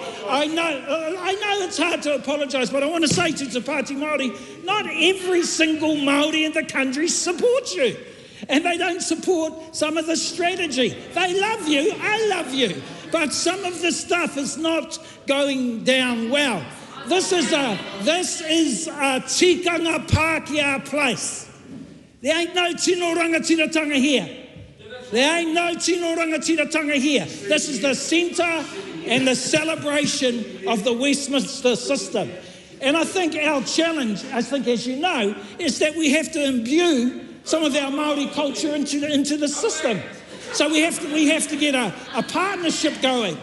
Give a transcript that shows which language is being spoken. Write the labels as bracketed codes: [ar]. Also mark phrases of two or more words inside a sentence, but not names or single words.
[en] I know it's hard to apologise, but I want to say to Te Pāti Māori, not every single Māori in the country supports you. And they don't support some of the strategy. They love you, I love you, but some of the stuff is not going down well. This is a [mi] tikanga Pākehā [en] place. There ain't no [mi] tino rangatiratanga [en] here. There ain't no [mi] tino rangatiratanga [en] here. This is the centre and the celebration of the Westminster system. And I think our challenge, as you know, is that we have to imbue some of our Maori culture into the system. So we have to get a partnership going.